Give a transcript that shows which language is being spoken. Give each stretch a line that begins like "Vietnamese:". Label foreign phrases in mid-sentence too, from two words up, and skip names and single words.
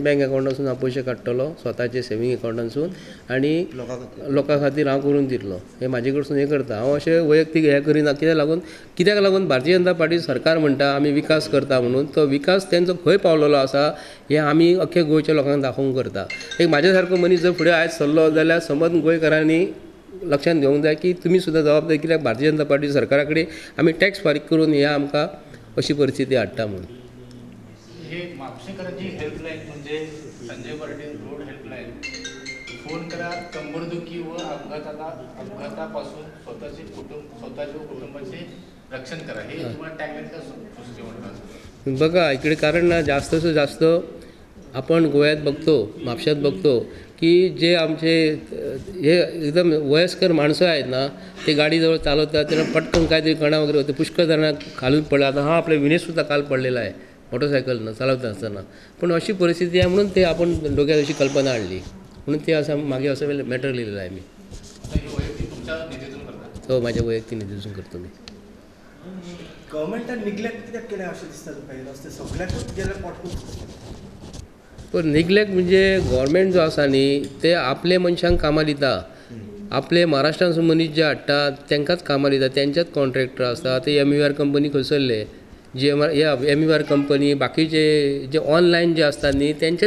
Konkani: बँक अकावंटासून हांव पयशे काडटलो स्वताचे सेवींग अकावंटासून आनी लोकां खातीर हांव करून दितलो हे म्हाजे कडसून हे करता हांव अशें वैयक्तीक हे करिना कित्याक लागून भारतीय जनता पार्टी सरकार म्हणटा आमी विकास करता म्हणून तो विकास तेंचो खंय पावलेलो आसा हे आमी अख्ख्या गोंयच्या लोकांक दाखोवंक करता एक म्हाज्या सारको मनीस जर फुडें आयज सरलो जाल्यार समज गोंयकारांनी लक्षांत घेवंक जाय की तुमी सुद्दां जबाबदारी कित्याक भारतीय जनता पार्टी सरकारा कडेन आमी टॅक्स फारीक करून हे आमकां अशी परिस्थिती हाडटा म्हणून
Marathi: हे म्हापशेकारांची हेल्पलाईन म्हणजे संजय पाटील रोड हेल्पलाईन फोन करा कंबरदुखी व अपघातापासून स्वतःच्या कुटुंबाचे रक्षण करा हे तुम्हाला टॅगलाईनचा सुचते म्हणतात बघा इकडे कारण ना जास्तसं जास्त आपण गोव्यात बघतो म्हापशात बघतो की जे आमचे हे एकदम वयस्कर माणसं आहेत ना ते गाडीजवळ चालवतात त्यांना पटकन काहीतरी कणा वगैरे होते पुष्कळ जणांना खालून पडला आता हा आपल्या विनेशसुद्धा काल पडलेला आहे मोटरसायकलनं चालवता असताना पण अशी परिस्थिती आहे म्हणून ते आपण डोक्यात अशी कल्पना आणली म्हणून ते असं मागे असं मॅटर लिहिलेलं आहे मी हो माझ्या वैयक्तिक निधीतून करतो मी
Konkani: गव्हर्मेंटान निग्लेक्ट कित्याक केलें अशें दिसता तुका हे रस्ते सगळ्याकूच गेले पोटकूच पण निग्लेक्ट म्हणजे गव्हर्मेंट जो आसा न्ही ते आपले मनशांक कामां दिता आपले महाराष्ट्रान मनीस जे हाडटा तांकांच कामां दिता तेंच्याच कॉन्ट्रॅक्टर आसता ते MEVR कंपनी खंयसरले जे MEVR कंपनी बाकीचे जे ऑनलायन जे असतात न्ही तेंचेच